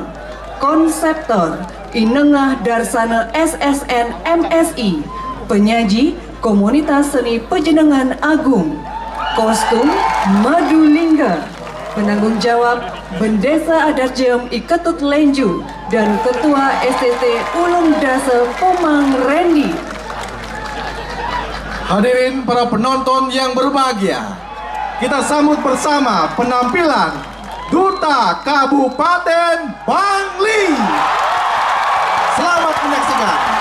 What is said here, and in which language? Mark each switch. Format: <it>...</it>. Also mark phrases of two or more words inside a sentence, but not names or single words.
<id>Konseptor Inengah Darsana SSN MSI. Penyaji Komunitas Seni Pajenengan Agung. Kostum Madulingga. Penanggung jawab Bendesa Adat Jehem Iketut Lenju dan Ketua STT Ulung Dasa Pomang Rendi. Hadirin para penonton yang berbahagia, kita sambut bersama penampilan Duta Kabupaten Bangli. Selamat menyaksikan.</id>